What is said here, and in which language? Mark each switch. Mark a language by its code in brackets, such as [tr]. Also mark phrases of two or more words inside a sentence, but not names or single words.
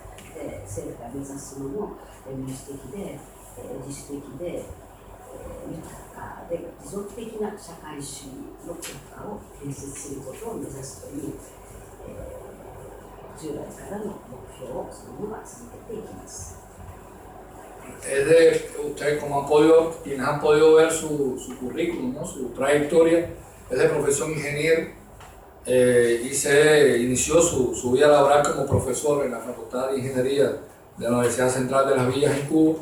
[ja] で、政府が目指すものを民主的で、自主的で、豊かで持続的な社会主義の国家を建設することを目指すという、従来からの目標をそのまま続けていきます。 [es] Ustedes como quienes han podido ver su currículum, ¿no? Su trayectoria, es de profesión ingeniero y se inició su vida laboral como profesor en la Facultad de Ingeniería de la Universidad Central de las Villas en Cuba.